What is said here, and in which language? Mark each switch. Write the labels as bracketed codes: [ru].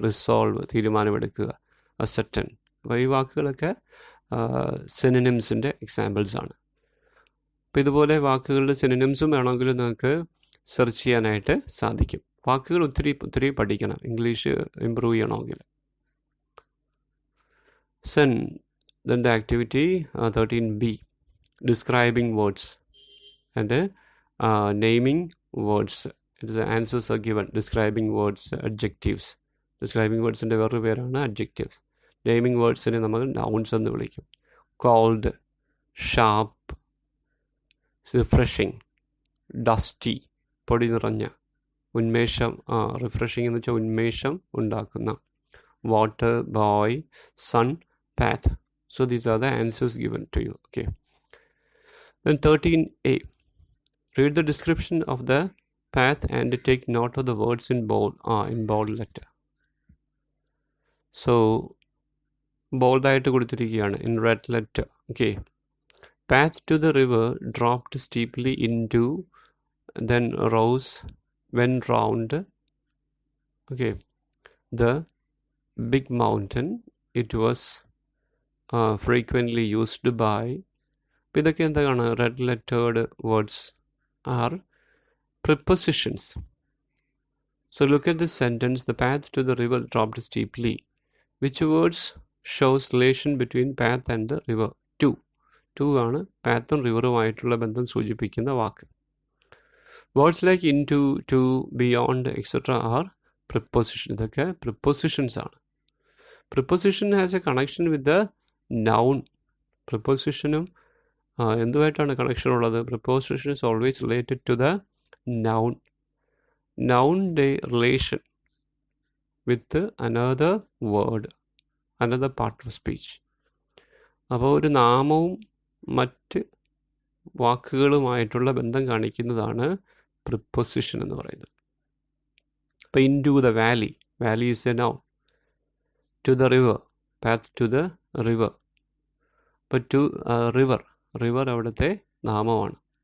[ml] Resolve, തീരുമാനമെടുക്കുക. അസെർട്ടൻ. അപ്പോൾ ഈ വാക്കുകളൊക്കെ സിനോണിംസിൻ്റെ എക്സാമ്പിൾസാണ്. അപ്പോൾ ഇതുപോലെ വാക്കുകളുടെ സിനോണിംസും വേണമെങ്കിൽ നിങ്ങൾക്ക് സെർച്ച് ചെയ്യാനായിട്ട് സാധിക്കും. വാക്കുകൾ ഒത്തിരി പഠിക്കണം ഇംഗ്ലീഷ് ഇമ്പ്രൂവ് ചെയ്യണമെങ്കിൽ. [en] Then the activity 13B, describing words and naming words. The answers are given. Describing words, adjectives. [ml] Describing words ൻ്റെ വേറൊരു പേരാണ് adjectives. Naming wordsനെ നമ്മൾ nouns എന്ന് വിളിക്കും. [en] Cold, sharp, refreshing, dusty, [ml] പൊടി നിറഞ്ഞ, ഉന്മേഷം, റിഫ്രഷിംഗ് എന്ന് വെച്ചാൽ ഉന്മേഷം ഉണ്ടാക്കുന്ന, [en] water, boy, sun, path. So these are the answers given to you. Okay. Then 13A, read the description of the path and take note of the words in bold letter. So bold [ml] ആയിട്ട് കൊടുത്തിരിക്കുകയാണ് [en] in red letter. Okay. Path to the river dropped steeply into, then rose, went round. Okay. The big mountain. It was frequently used by. [ml] അപ്പോൾ ഇതൊക്കെ എന്താണ്? [en] Red lettered words are prepositions. So look at this sentence. The path to the river dropped steeply. Which words shows relation between path and the river? [ml] To ആണ് പാത്തും റിവറുമായിട്ടുള്ള ബന്ധം സൂചിപ്പിക്കുന്ന വാക്ക്. [en] Words like into, to, beyond, etc. Are preposition. [ml] ഇതൊക്കെ prepositions ആണ്. [en] Preposition has a connection with the noun. [ml] Prepositionും എന്തുമായിട്ടാണ് connection ഉള്ളത്? [en] Preposition is always related to the noun. Noun-ന്റെ relation with another word, another part of speech. [ml] അപ്പോൾ ഒരു നാമവും മറ്റ് വാക്കുകളുമായിട്ടുള്ള ബന്ധം കാണിക്കുന്നതാണ് preposition എന്ന് പറയുന്നത്. [en] അപ്പോൾ into the valley. Valley is a noun. To the river, path to the river. But to river [ml] അവിടുത്തെ നാമമാണ്.